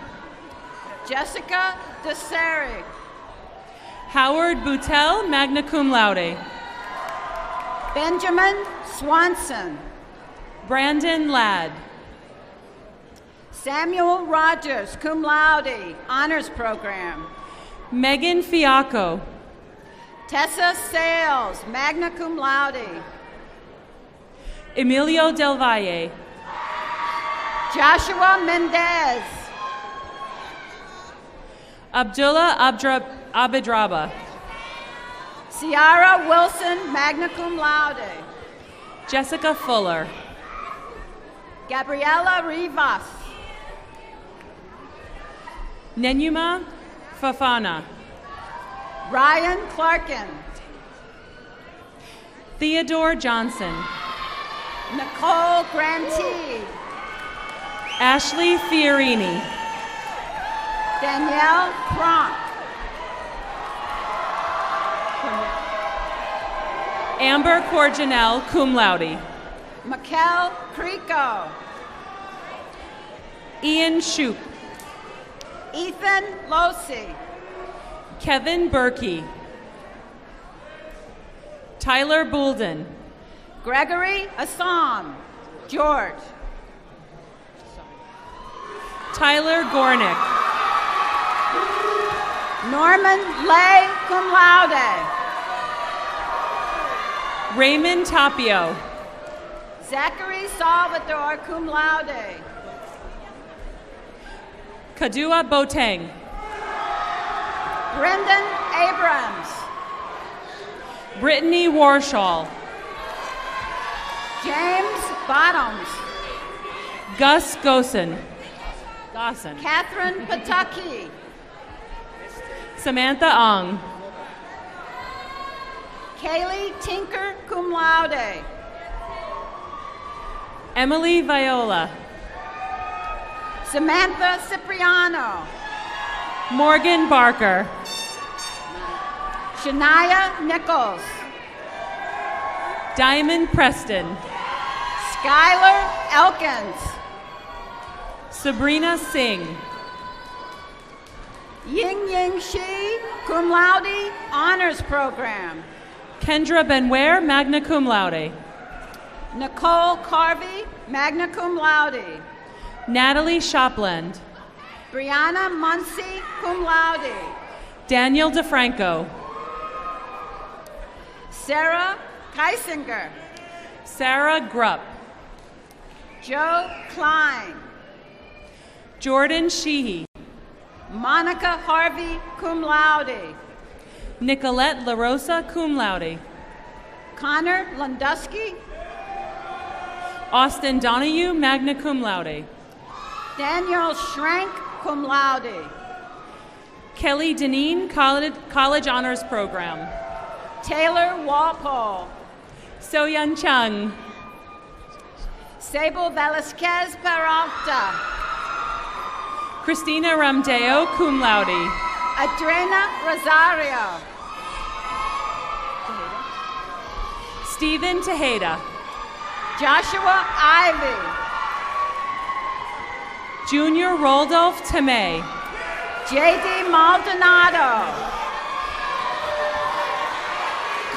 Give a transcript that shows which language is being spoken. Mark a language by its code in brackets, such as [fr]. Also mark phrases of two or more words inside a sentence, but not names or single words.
[en] Jessica DeSeri. Howard Boutel, [la] magna cum laude. [en] Benjamin Swanson. Brandon Ladd. Samuel Rogers, [la] cum laude, [en] honors program. Megan Fiacco. Tessa Sales, [la] magna cum laude. [en] Emilio Del Valle. Joshua Mendez. Abdullah Abedraba. Ciara Wilson, [la] magna cum laude. [en] Jessica Fuller. Gabriela Rivas. Nenuma Fafana. Ryan Clarkin. Theodore Johnson. Nicole Grantee. Ashley Fiorini. Danielle Cronk. Amber Corjanel, [la] cum laude. [en] Mikkel Creco. Ian Shoup. Ethan Losi. Kevin Berkey. Tyler Boulden. Gregory Assam. George. Tyler Gornick. Norman Lay, [la] cum laude. [en] Raymond Tapio. Zachary Salvador, [la] cum laude. [en] Kadua Boateng. Brendan Abrams. Brittany Warshall. James Bottoms. Gus Gossen. Catherine Pataki. Samantha Ong. Kaylee Tinker, [la] cum laude. [en] Emily Viola. Samantha Cipriano. Morgan Barker. Shania Nichols. Diamond Preston. Skylar Elkins. Sabrina Singh. Ying Ying Shi, [la] cum laude, [en] honors program. Kendra Benware, [la] magna cum laude. [en] Nicole Carvey, [la] magna cum laude. [en] Natalie Shopland. Brianna Muncy, [la] cum laude. [en] Daniel DeFranco. Sarah Keisinger. Sarah Grupp. Joe Klein. Jordan Sheehy. Monica Harvey, [la] cum laude. [en] Nicolette LaRosa, [la] cum laude. [en] Connor Lundusky. Austin Donahue, [la] magna cum laude. [en] Daniel Schrank, [la] cum laude. [en] Kelly Deneen, College Honors Program. Taylor Walpole. Soyeon Chung. Sable Velasquez Peralta. Christina Ramdeo, [la] cum laude. [en] Adrena Rosario. Stephen Tejeda. Joshua Ivy. Junior Rodolph Temei. J.D. Maldonado.